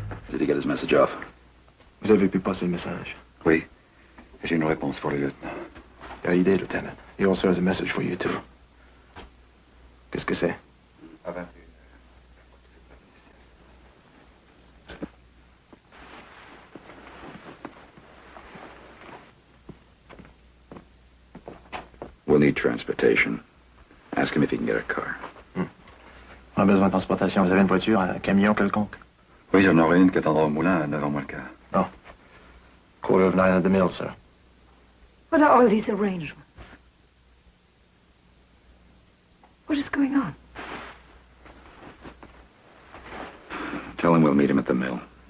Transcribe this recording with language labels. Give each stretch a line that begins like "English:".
English: Did he get his message off?
French: Vous avez pu passer le message? Oui. J'ai une réponse pour le lieutenant.
English: Yeah, he did, Lieutenant. He also has a message for you, too.
French: Qu'est-ce que c'est?
English: We'll need transportation. Ask him if he can get a car.
French: On a besoin de transportation. Vous avez une voiture, un camion quelconque? Oui, j'en aurai une qui attendra au moulin à 9h moins le quart.
English: Oh. 9:15 at the mill, sir. What are all these arrangements? What is going on? Tell him we'll meet him at the mill.